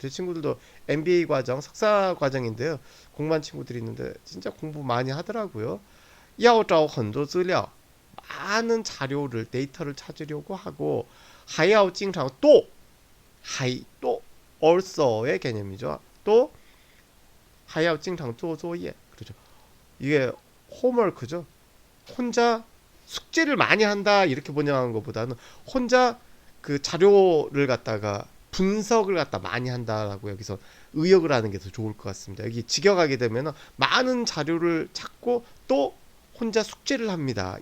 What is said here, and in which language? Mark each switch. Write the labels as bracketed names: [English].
[Korean] 제 친구들도 MBA 과정 석사 과정인데요. 공부한 친구들이 있는데 진짜 공부 많이 하더라고요. [Chinese] 要找很多资料 [Korean] 많은 자료를 데이터를 찾으려고 하고 [Chinese] 还要经常 [Korean] 또 also의 개념이죠. [Chinese] 또 还要经常做作业 [Korean] 그렇죠. 이게 홈워크죠. 혼자 숙제를 많이 한다 이렇게 번역하는 것보다는 혼자 그 자료를 갖다가 분석을 갖다 많이 한다라고 여기서 의역을 하는 게 더 좋을 것 같습니다. 여기 직역하게 되면 많은 자료를 찾고 또 혼자 숙제를 합니다.